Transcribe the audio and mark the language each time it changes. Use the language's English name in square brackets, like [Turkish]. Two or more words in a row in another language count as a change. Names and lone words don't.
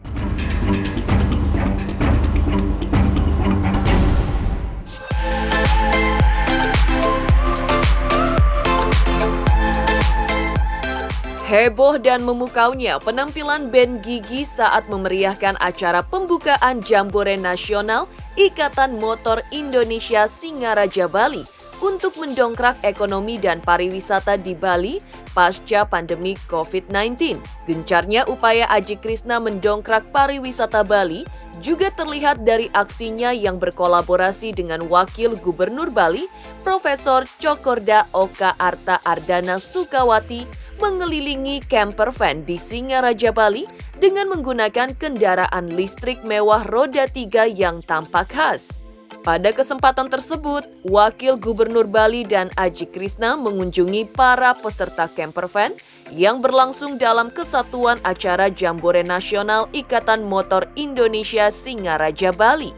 [Indonesian] Heboh dan memukaunya penampilan band Gigi saat memeriahkan acara pembukaan Jambore Nasional Ikatan Motor Indonesia Singaraja Bali untuk mendongkrak ekonomi dan pariwisata di Bali pasca pandemi COVID-19. Gencarnya upaya Aji Krishna mendongkrak pariwisata Bali juga terlihat dari aksinya yang berkolaborasi dengan Wakil Gubernur Bali, Profesor Cokorda Oka Arta Ardana Sukawati, mengelilingi [English] camper van [Indonesian] di Singaraja Bali dengan menggunakan kendaraan listrik mewah roda 3 yang tampak khas. Pada kesempatan tersebut, Wakil Gubernur Bali dan Aji Krishna mengunjungi para peserta [English] camper van [Indonesian] yang berlangsung dalam kesatuan acara Jambore Nasional Ikatan Motor Indonesia Singaraja Bali.